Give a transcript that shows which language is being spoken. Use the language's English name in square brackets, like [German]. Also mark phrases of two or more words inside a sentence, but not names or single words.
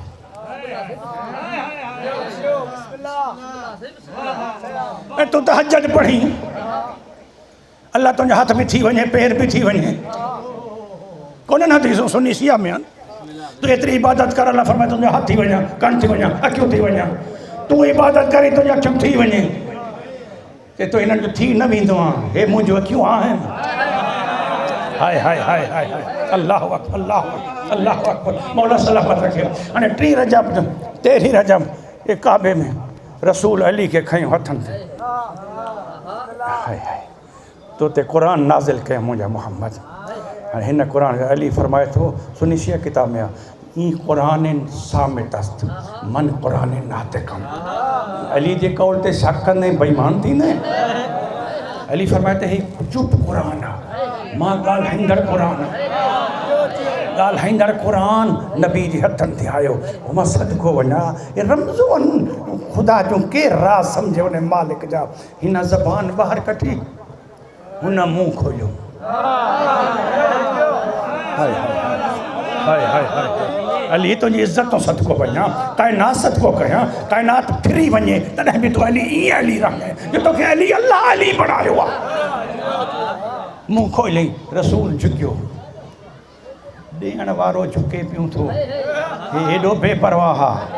[Sindhi] ऐं तूं तहज्जुद पढ़ी, अल्लाह तुंहिंजा हथ बि थी वञे, पेर बि थी वञे, कोन्हनि हदीसूं सुन्नी शिया में आहिनि। तूं एतिरी इबादत कर, अल्लाह फरमाए तुंहिंजा हथ थी वञा, कन थी वञा, अखियूं थी वञा। तूं इबादत करी तुंहिंजी अखियूं थी वञे, के तो हिननि जो थी न वेंदो आहे। हे मुंहिंजूं अखियूं आहिनि। हाय हाय हाय हाय हाय, [Arabic] الله أكبر، الله أكبر، الله أكبر. [Sindhi] मौला सलामत रखे। हाणे 3 रजब 13 रजब ये काबे में रसूल अली के खयूं हथनि ते। हाय हाय, तो ते क़ुरान नाज़िल कयो मुंहिंजा मोहम्मद। हाणे हिन क़ुरान अली फरमाए थो, सुन्नी शिया किताब में ई क़ुरान [Persian] صامت است من قرآن ناطقم. [Sindhi] अली जे कौल ते शक कंदे बेईमान थींदे। अली फरमाए त हे चुप क़ुरान आहे, मां ॻाल्हाईंदड़ क़ुरान आहे, ॻाल्हाईंदड़ क़ुरान नबी जे हथनि ते आयो। मां सदको वञा, हे रमज़ो आहिनि ख़ुदा जूं के राज़ सम्झे उन मालिक जा। हिन ज़बान ॿाहिरि कढी, हुन मुंहुं खोलियो। हाय हाय हाय हाय, अली तुंहिंजी इज़त तो सदको वञा, काइनात सदको कयां, काइनात फिरी वञे तॾहिं बि तूं अली ईअं अली रहे जो तोखे अली अल्लाह अली बणायो आहे। मुंहुं खोलियईं, रसूल झुकियो, ॾियण वारो झुके पियो थो, हे हेॾो बेपरवाह आहे।